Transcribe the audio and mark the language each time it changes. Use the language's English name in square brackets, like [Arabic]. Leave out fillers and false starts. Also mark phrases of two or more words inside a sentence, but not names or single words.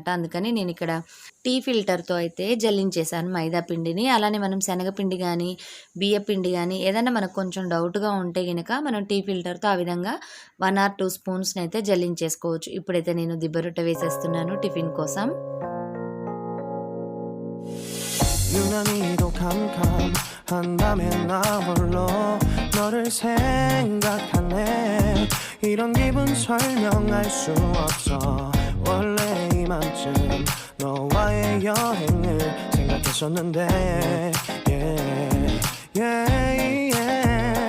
[Telugu] అందుకని నేను ఇక్కడ టీ ఫిల్టర్తో అయితే జల్లించేసాను మైదా పిండిని. అలానే మనం శనగపిండి కానీ బియ్య పిండి కానీ ఏదైనా మనకు కొంచెం డౌట్గా ఉంటే కనుక మనం టీ ఫిల్టర్తో ఆ విధంగా 1 or 2 స్పూన్స్ని అయితే జల్లించేసుకోవచ్చు. ఇప్పుడైతే నేను దిబ్బ రొట్టె వేసేస్తున్నాను టిఫిన్ కోసం. [Korean] 이런 기분 설명할 수 없어 원래 이맘쯤 너와의 여행을 생각했었는데 [English] yeah, yeah, yeah.